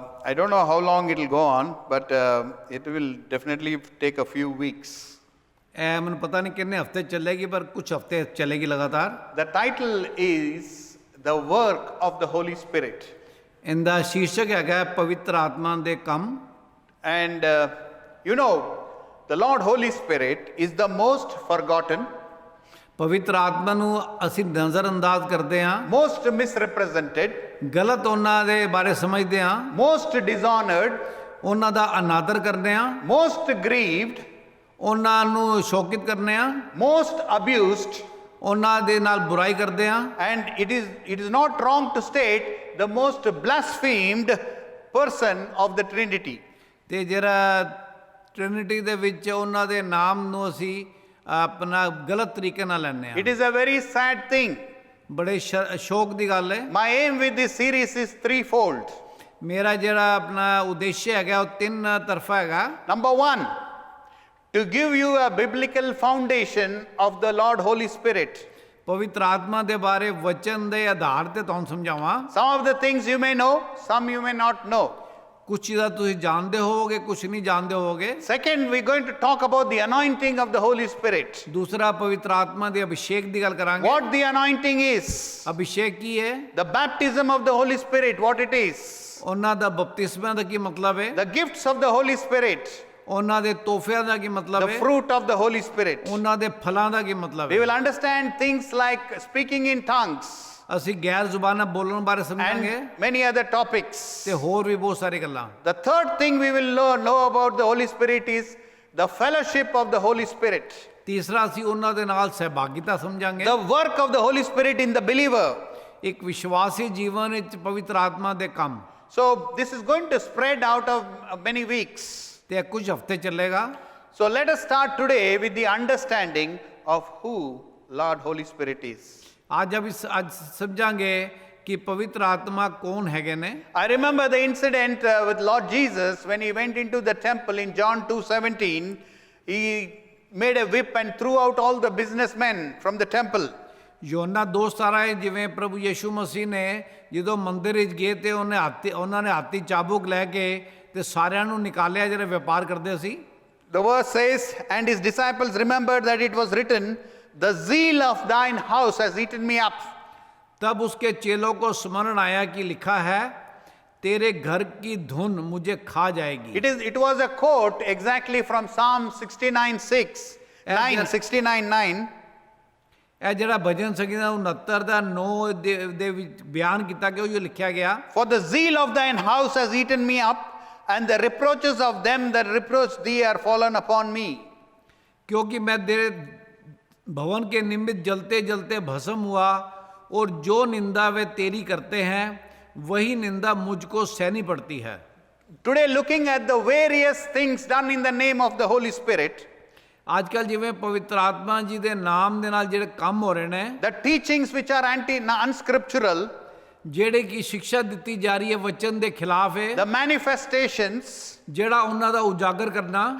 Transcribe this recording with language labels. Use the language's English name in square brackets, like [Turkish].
[English] I don't know how long it will go on, but it will definitely take a few weeks. [Punjabi] ਇਹ ਮੈਨੂੰ ਪਤਾ ਨਹੀਂ ਕਿੰਨੇ ਹਫ਼ਤੇ ਚੱਲੇਗੀ, ਪਰ ਕੁਝ ਹਫ਼ਤੇ ਚੱਲੇਗੀ ਲਗਾਤਾਰ। [English] The title is The Work of the Holy Spirit. [Punjabi] ਇਹਦਾ ਸ਼ੀਰਸ਼ਕ ਹੈਗਾ ਪਵਿੱਤਰ ਆਤਮਾ ਦੇ ਕੰਮ। [English] And you know, the Lord Holy Spirit is the most forgotten, [Punjabi] ਪਵਿੱਤਰ ਆਤਮਾ ਨੂੰ ਅਸੀਂ ਨਜ਼ਰਅੰਦਾਜ਼ ਕਰਦੇ ਹਾਂ, [English] most misrepresented, [Punjabi] ਗਲਤ ਉਹਨਾਂ ਦੇ ਬਾਰੇ ਸਮਝਦੇ ਹਾਂ, [English] most dishonored, [Punjabi] ਉਹਨਾਂ ਦਾ ਅਨਾਦਰ ਕਰਦੇ ਹਾਂ, [English] most grieved, [Punjabi] ਉਹਨਾਂ ਨੂੰ ਸ਼ੋਕਿਤ ਕਰਨੇ ਹਾਂ, [English] most abused, [Punjabi] ਉਹਨਾਂ ਦੇ ਨਾਲ ਬੁਰਾਈ ਕਰਦੇ ਹਾਂ, [English] and it is not wrong to state the most blasphemed person of the Trinity. [Punjabi] ਤੇ ਜਿਹੜਾ ਟ੍ਰਿਨਿਟੀ ਦੇ ਵਿੱਚ ਉਹਨਾਂ ਦੇ ਨਾਮ ਨੂੰ ਅਸੀਂ ਆਪਣਾ ਗਲਤ ਤਰੀਕੇ ਨਾਲ ਲੈਂਦੇ ਹਾਂ। [English] It is a very sad thing. [Punjabi] ਬੜੇ ਸ਼ੌਕ ਦੀ ਗੱਲ ਹੈ। [English] My aim with this series is threefold. [Punjabi] ਮੇਰਾ ਜਿਹੜਾ ਆਪਣਾ ਉਦੇਸ਼ ਹੈਗਾ ਉਹ ਤਿੰਨ ਤਰਫਾ ਹੈਗਾ। [English] Number one, to give you a biblical foundation of the Lord Holy Spirit. [Punjabi] ਪਵਿੱਤਰ ਆਤਮਾ ਦੇ ਬਾਰੇ ਵਚਨ ਦੇ ਆਧਾਰ ਤੇ ਤੁਹਾਨੂੰ ਸਮਝਾਵਾਂ। [English] Some of the things you may know, some you may not know. [Punjabi] ਕੁਝ ਚੀਜ਼ਾਂ ਤੁਸੀਂ ਜਾਣਦੇ ਹੋਵੋਗੇ, ਕੁਝ ਨਹੀਂ ਜਾਣਦੇ ਹੋਵੋਗੇ। [English] Second, we're going to talk about the anointing of the Holy Spirit. [Punjabi] ਦੂਸਰਾ ਪਵਿੱਤਰ ਆਤਮਾ ਦੇ ਅਭਿਸ਼ੇਕ ਦੀ ਗੱਲ ਕਰਾਂਗੇ। [English] What the anointing is. [Punjabi] Abhishek ਕੀ ਹੈ? [English] The baptism of the Holy Spirit, what it is. [Punjabi] ਉਹਨਾਂ ਦਾ ਬਪਤਿਸਮਾ ਦਾ ਕੀ ਮਤਲਬ ਹੈ? [English] The gifts of the Holy Spirit. [Punjabi] ਉਹਨਾਂ ਦੇ ਤੋਹਫਿਆਂ ਦਾ ਕੀ ਮਤਲਬ [English] The [Punjabi] ਹੈ? [English] fruit of the Holy Spirit. [Punjabi] ਉਹਨਾਂ ਦੇ ਫਲਾਂ ਦਾ ਕੀ ਮਤਲਬ [English] We [Punjabi] ਹੈ? [English] will understand things like speaking in tongues [Punjabi] ਅਸੀਂ ਗੈਰ ਜ਼ੁਬਾਨਾਂ ਬੋਲਣ ਬਾਰੇ ਸਮਝਾਂਗੇ [English] and many other topics. [Punjabi] ਤੇ ਹੋਰ ਵੀ ਬਹੁਤ ਸਾਰੀ ਗੱਲਾਂ। [English] The third thing we will know about the Holy Spirit is the fellowship of the Holy Spirit. [Punjabi] ਤੀਸਰਾ ਅਸੀਂ ਉਹਨਾਂ ਦੇ ਨਾਲ ਸਹਿਭਾਗਿਤਾ ਸਮਝਾਂਗੇ। [English] The work of the Holy Spirit in the believer. [Punjabi] ਇੱਕ ਵਿਸ਼ਵਾਸੀ ਜੀਵਨ ਵਿੱਚ ਪਵਿੱਤਰ ਆਤਮਾ ਦੇ ਕੰਮ। [English] So this is going to spread out of many weeks. [Punjabi] ਤੇ ਕੁਝ ਹਫ਼ਤੇ ਚੱਲੇਗਾ। [English] So let us start today with the understanding of who Lord Holy Spirit is. [Punjabi] ਅੱਜ ਸਮਝਾਂਗੇ ਕਿ ਪਵਿੱਤਰ ਆਤਮਾ ਕੌਣ ਹੈਗੇ ਨੇ। [English] I remember the incident with Lord Jesus when he went into the temple in John 2:17. He made a whip and threw out all the businessmen from the temple. [Punjabi] ਯੋਨਾ 2:17 ਜਿਵੇਂ ਪ੍ਰਭੂ ਯਿਸੂ ਮਸੀਹ ਨੇ ਜਦੋਂ ਮੰਦਿਰ ਵਿੱਚ ਗਏ ਤੇ ਉਹਨਾਂ ਨੇ ਹਾਥੀ ਚਾਬੁਕ ਲੈ ਕੇ ਤੇ ਸਾਰਿਆਂ ਨੂੰ ਨਿਕਾਲਿਆ ਜਿਹੜੇ ਵਪਾਰ ਕਰਦੇ ਸੀ। [English] The verse says, and his disciples remembered that it was written, the zeal of thine house has eaten me up. [Hindi] तब उसके चेलों को स्मरण आया कि लिखा है तेरे घर की धुन मुझे खा जाएगी। [English] It was a quote exactly from Psalm 69:9. [Punjabi] ਇਹ ਜਿਹੜਾ ਭਜਨ ਸੰਗੀਤਾ 69 ਦਾ 9 ਦੇ ਵਿੱਚ ਬਿਆਨ ਕੀਤਾ ਕਿ ਉਹ ਜੋ ਲਿਖਿਆ ਗਿਆ। [English] For the zeal of thine house has eaten me up, and the reproaches of them that reproach thee are fallen upon me. [Hindi] क्योंकि मैं तेरे भवन के निमित्त जलते जलते भस्म हुआ, और जो निंदा वे तेरी करते हैं वही निंदा मुझको सहनी पड़ती है। [English] Today, looking at the various things done in the name of the Holy Spirit, [Punjabi] आजकल जिवें पवित्र आत्मा जी दे नाम दे नाल जेड़े काम हो रहे ने, [English] the teachings which are unscriptural, [Punjabi] जेड़े की शिक्षा दित्ती जा रही है वचन दे खिलाफ है, [English] the manifestations [Punjabi] जेड़ा उन्हां दा उजागर करना,